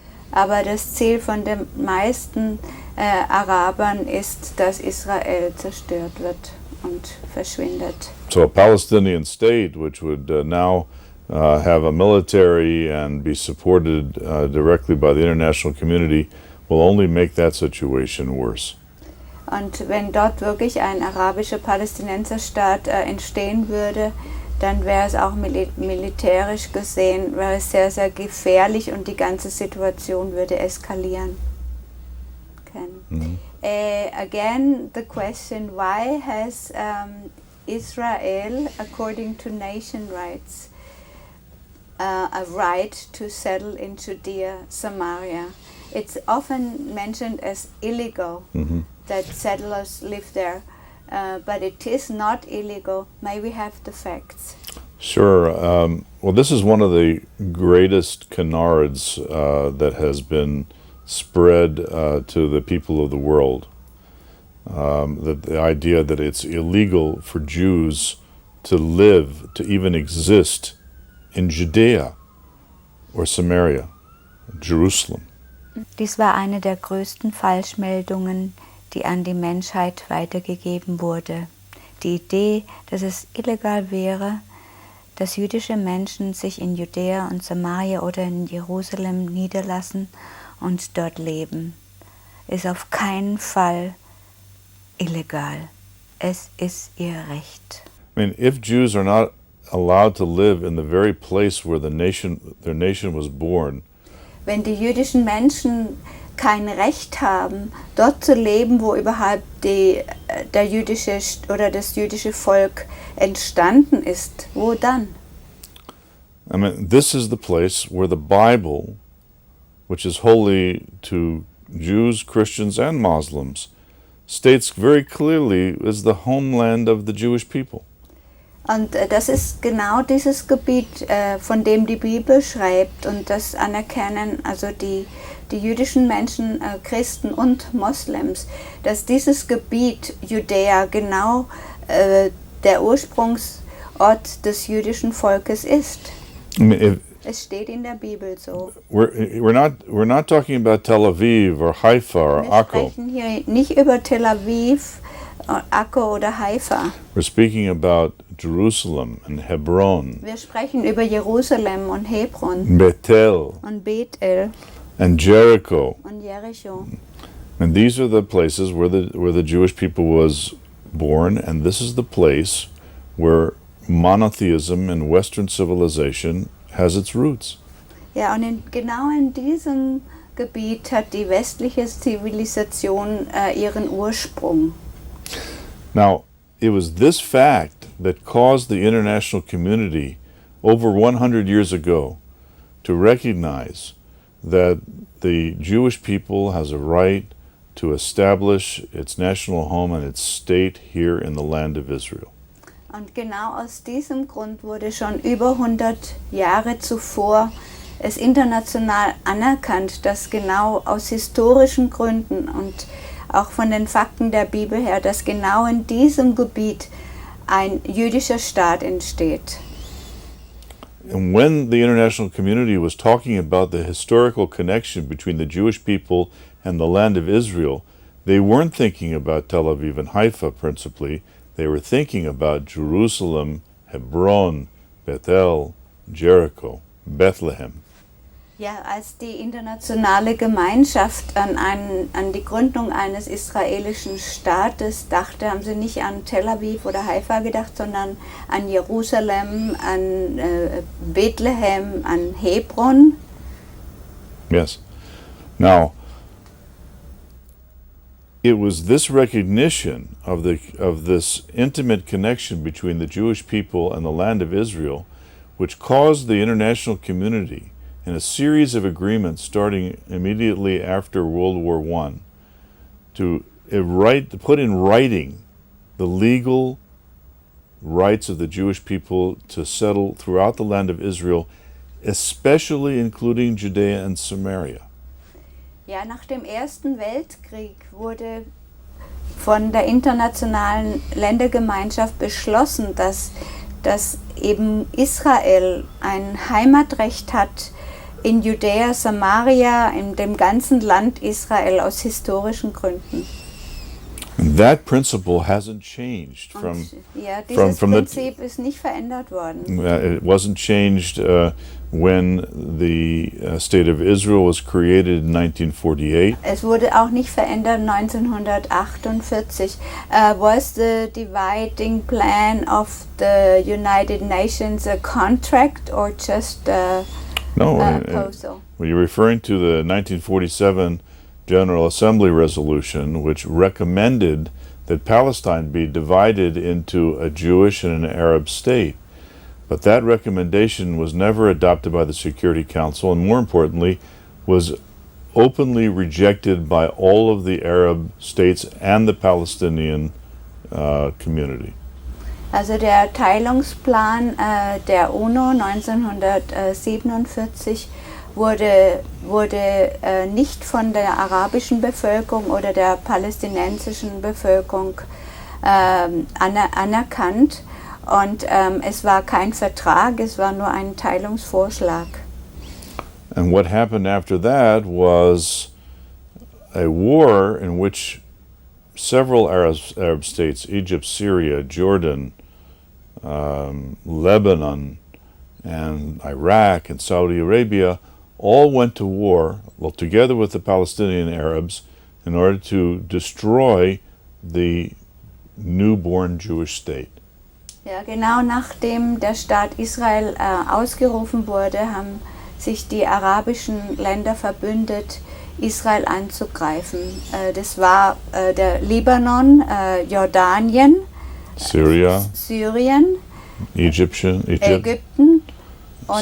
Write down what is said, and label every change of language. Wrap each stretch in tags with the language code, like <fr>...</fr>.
<de>Aber das Ziel von den meisten Arabern ist, dass Israel zerstört wird und verschwindet.</de> <en>So a Palestinian state, which would now have a military and be supported directly by the international community, will only make that situation worse.</en> <de>Und wenn dort wirklich ein arabischer Palästinenserstaat entstehen würde, dann wäre es auch militärisch gesehen, wäre es sehr, sehr gefährlich und die ganze Situation würde eskalieren.</de> <en>Again, the question, why has Israel, according to nation rights, a right to settle in Judea, Samaria? It's often mentioned as illegal that settlers live there, but it is not illegal. May we have the facts? Sure. Well, this is one of the greatest canards that has been spread to the people of the world. The idea that it's illegal for Jews to live, to even exist in Judea or Samaria, Jerusalem.</en> <de>Dies war eine der größten Falschmeldungen, die an die Menschheit weitergegeben wurde. Die Idee, dass es illegal wäre, dass jüdische Menschen sich in Judäa und Samaria oder in Jerusalem niederlassen und dort leben, ist auf keinen Fall illegal. Es ist ihr Recht.</de> <en>I mean, if Jews are not allowed to live in the very place where their nation was born,</en> <de>wenn die jüdischen Menschen kein Recht haben, dort zu leben, wo überhaupt das jüdische Volk entstanden ist, wo dann?</de> <en>I mean, this is the place where the Bible, which is holy to Jews, Christians, and Muslims, states very clearly is the homeland of the Jewish people.</en> <de>Und das ist genau dieses Gebiet, von dem die Bibel schreibt, und das anerkennen also die jüdischen Menschen, Christen und Moslems, dass dieses Gebiet Judäa genau der Ursprungsort des jüdischen Volkes ist.</de> <en>I mean,</en> <de>Es steht in der Bibel so.</de> <en>we're not talking about Tel Aviv or Haifa or</en> <de>Wir</de> <en>Akko.</en> <de>sprechen hier nicht über Tel Aviv, Akko oder Haifa.</de> <en>We're speaking about Jerusalem and Hebron,</en> <de>Wir sprechen über Jerusalem und Hebron</de> <en>Bethel,</en> <de>und Bethel</de> <en>and Jericho.</en> <de>und Jericho.</de> <en>And these are the places where the Jewish people was born, and this is the place where monotheism in Western civilization has its roots.</en> <de>Ja, und genau in diesem Gebiet hat die westliche Zivilisation ihren Ursprung.</de> <en>Now, it was this fact that caused the international community over 100 years ago to recognize that the Jewish people has a right to establish its national home and its state here in the land of Israel.</en> <de>Und genau aus diesem Grund wurde schon über 100 Jahre zuvor es international anerkannt, dass genau aus historischen Gründen und auch von den Fakten der Bibel her, dass genau in diesem Gebiet ein jüdischer Staat entsteht.</de> <en>And when the international community was talking about the historical connection between the Jewish people and the land of Israel, they weren't thinking about Tel Aviv and Haifa principally. They were thinking about Jerusalem, Hebron, Bethel, Jericho, Bethlehem.</en> <de>Ja, als die internationale Gemeinschaft an die Gründung eines israelischen Staates dachte, haben sie nicht an Tel Aviv oder Haifa gedacht, sondern an Jerusalem, an Bethlehem, an Hebron.</de> <en>Yes. Now, it was this recognition of this intimate connection between the Jewish people and the land of Israel which caused the international community in a series of agreements starting immediately after World War I to put in writing the legal rights of the Jewish people to settle throughout the land of Israel, especially including Judea and Samaria.</en> <de>Ja, nach dem Ersten Weltkrieg wurde von der internationalen Ländergemeinschaft beschlossen, dass eben Israel ein Heimatrecht hat in Judäa, Samaria, in dem ganzen Land Israel aus historischen Gründen.</de> <en>And that principle hasn't changed</en> <de>Dieses Prinzip ist nicht verändert worden.</de> <en>It wasn't changed when the state of Israel was created in 1948.</en> <de>Es wurde auch nicht verändert 1948.</de> <en>Was the dividing plan of the United Nations a contract or just a proposal? Well, you're referring to the 1947 General Assembly resolution, which recommended that Palestine be divided into a Jewish and an Arab state. But that recommendation was never adopted by the Security Council, and more importantly, was openly rejected by all of the Arab states and the Palestinian community.</en> <de>Also der Teilungsplan der UNO 1947 wurde nicht von der arabischen Bevölkerung oder der palästinensischen Bevölkerung anerkannt. Und es war kein Vertrag, es war nur ein Teilungsvorschlag.</de> <en>And what happened after that was a war in which several Arab states, Egypt, Syria, Jordan, Lebanon, and Iraq and Saudi Arabia, all went to war, well, together with the Palestinian Arabs, in order to destroy the newborn Jewish state.</en> <de>Ja, genau nachdem der Staat Israel ausgerufen wurde, haben sich die arabischen Länder verbündet, Israel anzugreifen. Das war der Libanon, Jordanien, Syrien, Ägypten und</de>